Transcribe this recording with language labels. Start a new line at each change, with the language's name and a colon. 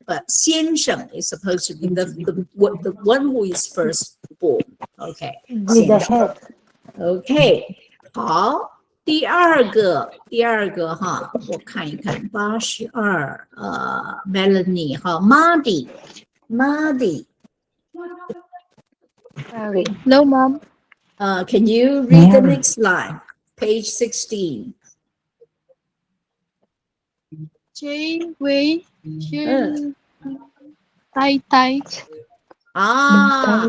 English: But
Chinese: 先生
English: is supposed to be the one who is first born. Okay. With the head. Okay.
Chinese: 好。第二个哈，我看一看，82，Melanie 哈，Mardy。
English: Sorry. No, ma'am. Can you read the next line? Page 16.
Chinese: 这位是太太。 Ah,